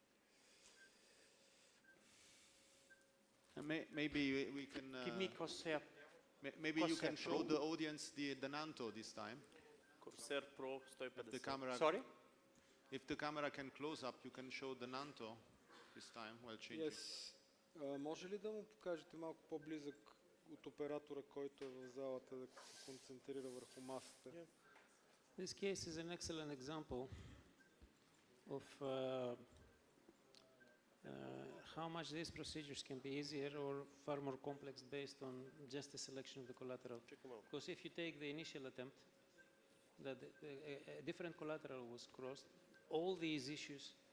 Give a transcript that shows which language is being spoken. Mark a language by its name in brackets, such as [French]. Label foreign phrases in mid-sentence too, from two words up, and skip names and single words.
[English] Maybe we can. Give me Corsair. Maybe you Corsair can show Pro. the audience the Nanto this time. Corsair Pro stoji If the 50. camera, Sorry? if the camera can close up, you can show the Nanto this time while changing. Yes. [Bulgarian] Може ли да му покажете малко по-близък от оператора, който е в залата, да се концентрира върху масата? [English] This case is an excellent example of how much these procedures can be easier or far more complex based on just the selection of the collateral. Because if you take the initial attempt, that a different collateral was crossed, all these issues that